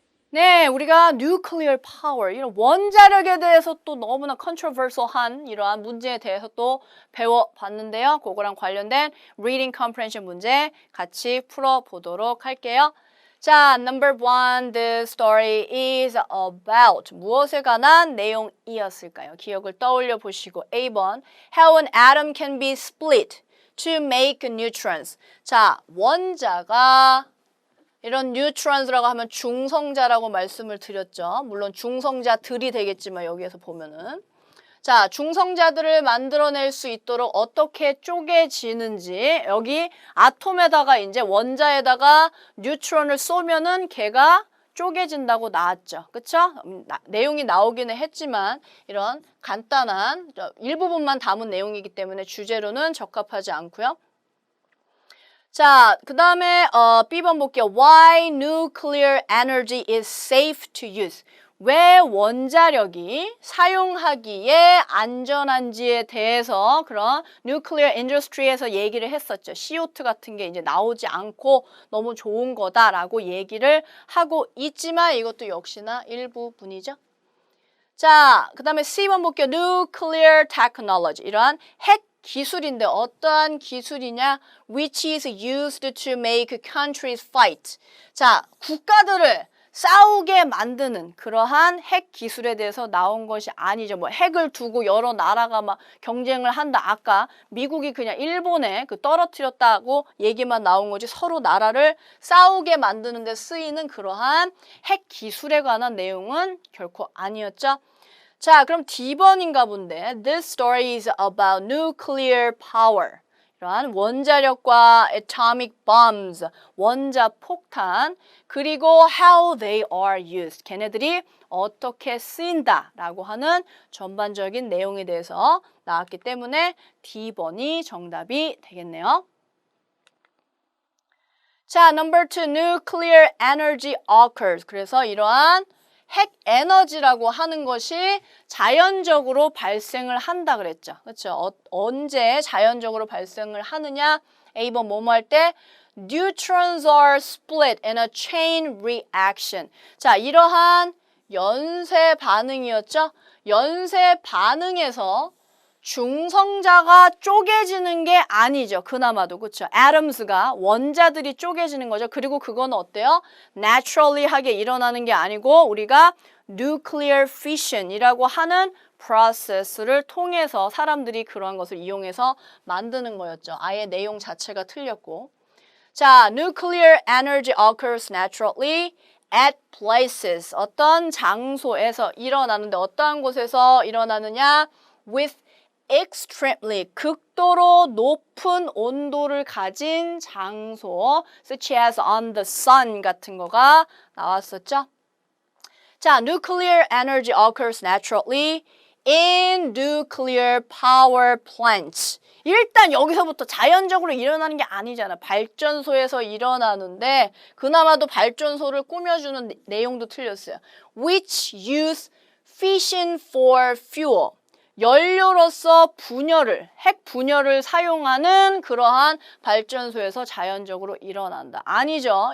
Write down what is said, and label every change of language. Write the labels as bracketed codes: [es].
[ko] 네, 우리가 [en] nuclear power, [ko] 이런 원자력에 대해서 또 너무나 controversial한 이러한 문제에 대해서 또 배워봤는데요. 그거랑 관련된 [en] reading comprehension [ko] 문제 같이 풀어보도록 할게요. [en] 자, number one, the story is about [ko] 무엇에 관한 내용이었을까요? 기억을 떠올려 보시고 A번, [en] how an atom can be split to make neutrons. [ko] 자, 원자가 이런 뉴트론스라고 하면 중성자라고 말씀을 드렸죠. 물론 중성자들이 되겠지만 여기에서 보면은 자, 중성자들을 만들어낼 수 있도록 어떻게 쪼개지는지 여기 아톰에다가 이제 원자에다가 뉴트론을 쏘면은 걔가 쪼개진다고 나왔죠. 그쵸? 내용이 나오기는 했지만 이런 간단한 일부분만 담은 내용이기 때문에 주제로는 적합하지 않고요. 자, 그 다음에 B번 볼게요. [en] Why nuclear energy is safe to use? [ko] 왜 원자력이 사용하기에 안전한지에 대해서 그런 [en] nuclear industry [ko] 에서 얘기를 했었죠. CO2 같은 게 이제 나오지 않고 너무 좋은 거다라고 얘기를 하고 있지만 이것도 역시나 일부분이죠. 자, 그 다음에 C번 볼게요. [en] Nuclear technology. [ko] 이러한 핵 기술인데 어떠한 기술이냐? [en] Which is used to make countries fight. [ko] 자, 국가들을 싸우게 만드는 그러한 핵 기술에 대해서 나온 것이 아니죠. 뭐 핵을 두고 여러 나라가 막 경쟁을 한다. 아까 미국이 그냥 일본에 떨어뜨렸다고 얘기만 나온 거지 서로 나라를 싸우게 만드는 데 쓰이는 그러한 핵 기술에 관한 내용은 결코 아니었죠. 자, 그럼 D번인가 본데 [en] This story is about nuclear power. [ko] 이러한 원자력과 [en] atomic bombs, [ko] 원자폭탄, 그리고 [en] how they are used. [ko] 걔네들이 어떻게 쓰인다라고 하는 전반적인 내용에 대해서 나왔기 때문에 D번이 정답이 되겠네요. [en] 자, number two, nuclear energy occurs. [ko] 그래서 이러한 핵 에너지라고 하는 것이 자연적으로 발생을 한다 그랬죠. 그렇죠? 언제 자연적으로 발생을 하느냐? A번 뭐뭐 할 때 [en] neutrons are split in a chain reaction. [ko] 자, 이러한 연쇄 반응이었죠. 연쇄 반응에서 중성자가 쪼개지는 게 아니죠. 그나마도 그렇죠. atoms가 원자들이 쪼개지는 거죠. 그리고 그건 어때요? naturally하게 일어나는 게 아니고 우리가 [en] nuclear fission [ko] 이라고 하는 process를 통해서 사람들이 그러한 것을 이용해서 만드는 거였죠. 아예 내용 자체가 틀렸고. [en] 자, nuclear energy occurs naturally at places. [ko] 어떤 장소에서 일어나는데 어떠한 곳에서 일어나느냐? [en] with extremely [ko] 극도로 높은 온도를 가진 장소 [en] such as on the sun [ko] 같은 거가 나왔었죠. [en] 자, nuclear energy occurs naturally in nuclear power plants. [ko] 일단 여기서부터 자연적으로 일어나는 게 아니잖아. 발전소에서 일어나는데 그나마도 발전소를 꾸며주는 내용도 틀렸어요. [en] Which use fission for fuel. [ko] 연료로서 분열을, 핵 분열을 사용하는 그러한 발전소에서 자연적으로 일어난다. 아니죠.